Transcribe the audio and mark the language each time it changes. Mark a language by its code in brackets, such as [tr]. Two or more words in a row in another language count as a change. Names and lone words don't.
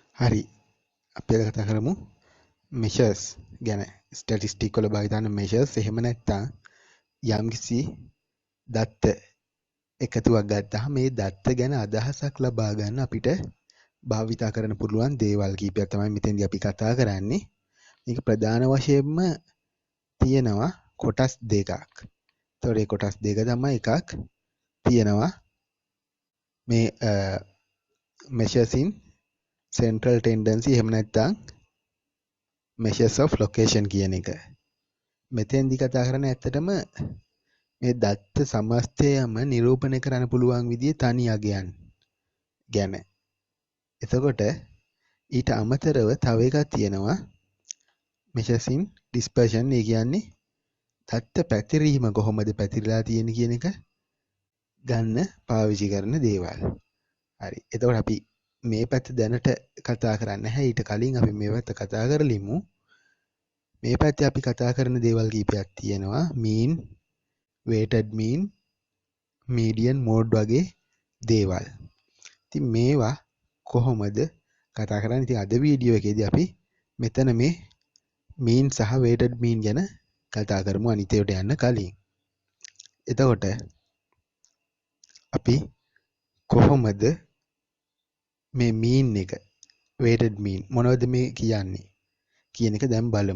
[si] හරි අපි අද කතා කරමු measures ගැන ස්ටැටිස්ටික් වල භාවිත වන measures එහෙම නැත්නම් යම්කිසි දත්ත එකතුවක් ගත්තාම මේ දත්ත ගැන අදහසක් ලබා ගන්න අපිට භාවිත කරන්න පුළුවන් දේවල් කීපයක් තමයි මෙතෙන්දී අපි කතා කරන්නේ. මේක ප්‍රධාන වශයෙන්ම තියෙනවා කොටස් දෙකක්. ඒතකොට මේ කොටස් දෙක තමයි එකක් තියෙනවා මේ [en] measures in central tendency [si] එහෙම නැත්නම් [en] measures of location [si] කියන එක. මෙතෙන්දී කතා කරන්නේ ඇත්තටම මේ දත්ත සමස්තයම නිරූපණය කරන්න පුළුවන් විදිහේ තනි අගයන් ගැන. එතකොට ඊට අමතරව තව එකක් තියෙනවා [en] measures in dispersion. [si] ඒ කියන්නේ දත්ත පැතිරීම කොහොමද පැතිරලා තියෙන්නේ කියන එක ගන්න පාවිච්චි කරන දේවල්. හරි. එතකොට අපි මේ පැත්ත දැනට කතා කරන්නේ නැහැ. ඊට කලින් අපි මේ පැත්ත කතා කරලිමු. මේ පැත්තේ අපි කතා කරන දේවල් කීපයක් තියෙනවා. [en] mean, weighted mean, median, mode [si] වගේ දේවල්. ඉතින් මේවා කොහොමද කතා කරන්නේ? ඉතින් අද වීඩියෝ එකේදී අපි මෙතන මේ mean සහ [en] weighted mean [si] ගැන කතා කරමු අනිත් ඒවාට යන්න කලින්. එතකොට අපි කොහොමද මේ mean එක [en] weighted mean [si] මොනවද මේ කියන්නේ කියන එක දැන් බලමු.